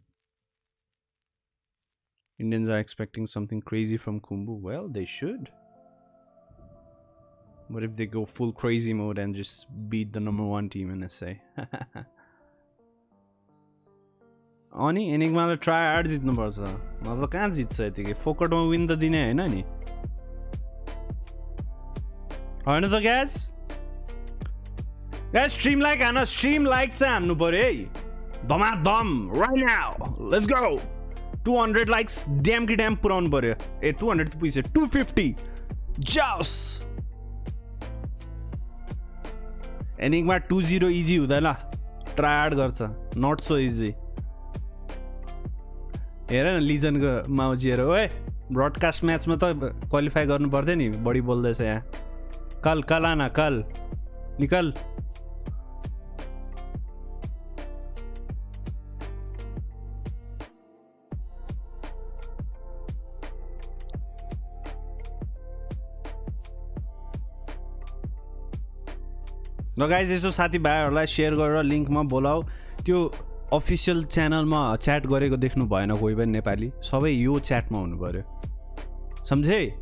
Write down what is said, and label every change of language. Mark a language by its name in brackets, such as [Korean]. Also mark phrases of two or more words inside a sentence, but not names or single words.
[English] Indians are expecting something crazy from Khumbu. Well, they should. What if they go full crazy mode and just beat the #1 team in SA? [Nepali] अनि एनिग्माले [English] try hard [Nepali] जित्नुपर्छ मतलब कहाँ जित्छ यतिकै फोकटमा विन त दिने हैन नि हैन त गाइस गाइस [English] stream like [Nepali] हान [English] stream like [Nepali] चाहिँ हान्नु पर्यो है धमाधम [English] right now let's go [Nepali] 200 [English] likes damn [Nepali] कि damn पुराउनु पर्यो ए 200 त पुगिसक्यो 250 जाओस् एनिग्मा 2-0 इजी हुँदैन [English] try hard [Nepali] गर्छ [English] not so easy [Nepali] हेर न लिजनको माउजीहरु ओए ब्रोडकास्ट म्याचमा त क्वालिफाई गर्नु पर्थ्यो नि बढी बोल्दैछ यहाँ [Hindi] कल आना कल निकल [Nepali] ल गाइज यसो साथीभाइहरुलाई शेयर गरेर लिंकमा बोलाऊ त्यो अफिसियल च्यानलमा च्याट गरेको देख्नु भएन कोही पनि नेपाली सबै यो च्याटमा हुनु पर्यो सम्झे